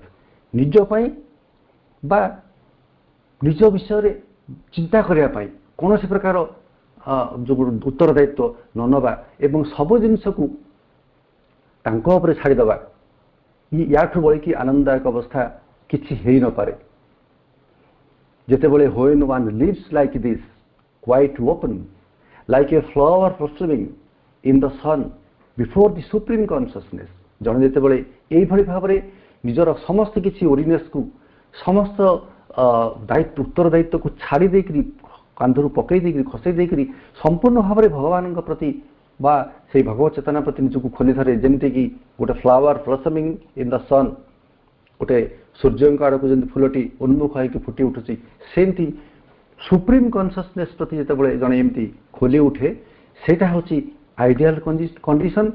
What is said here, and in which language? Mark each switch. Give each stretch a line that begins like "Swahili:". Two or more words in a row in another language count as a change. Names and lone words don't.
Odia: ନିଜ ପାଇଁ ବା ନିଜ ବିଷୟରେ ଚିନ୍ତା କରିବା ପାଇଁ କୌଣସି ପ୍ରକାର ଯେଉଁ ଉତ୍ତରଦାୟିତ୍ୱ ନ ନେବା ଏବଂ ସବୁ ଜିନିଷକୁ ତାଙ୍କ ଉପରେ ଛାଡ଼ିଦେବା, ୟାଠୁ ବଳିକି ଆନନ୍ଦଦାୟକ ଅବସ୍ଥା କିଛି ହେଇନପାରେ।
English: ଯେତେବେଳେ when one lives like this, quite open, like a flower blossoming in the sun before the supreme consciousness,
Odia: ଜଣେ ଯେତେବେଳେ ଏଇଭଳି ଭାବରେ ନିଜର ସମସ୍ତ କିଛି ଓରିନେସ୍କୁ, ସମସ୍ତ ଉତ୍ତରଦାୟିତ୍ୱକୁ ଛାଡ଼ି ଦେଇକରି, କାନ୍ଧରୁ ପକାଇ ଦେଇକରି, ଖସେଇ ଦେଇକରି ସମ୍ପୂର୍ଣ୍ଣ ଭାବରେ ଭଗବାନଙ୍କ ପ୍ରତି ବା ସେଇ ଭଗବତ ଚେତନା ପ୍ରତି ନିଜକୁ ଖୋଲି ଧରେ, ଯେମିତିକି ଗୋଟେ
English: flower blossoming in the sun,
Odia: ଗୋଟେ ସୂର୍ଯ୍ୟଙ୍କ ଆଡ଼କୁ ଯେମିତି ଫୁଲଟି ଉନ୍ମୁଖ ହେଇକି ଫୁଟି ଉଠୁଛି, ସେମିତି
English: supreme consciousness
Odia: ପ୍ରତି ଯେତେବେଳେ ଜଣେ ଏମିତି ଖୋଲି ଉଠେ, ସେଇଟା ହେଉଛି
English: ideal condition.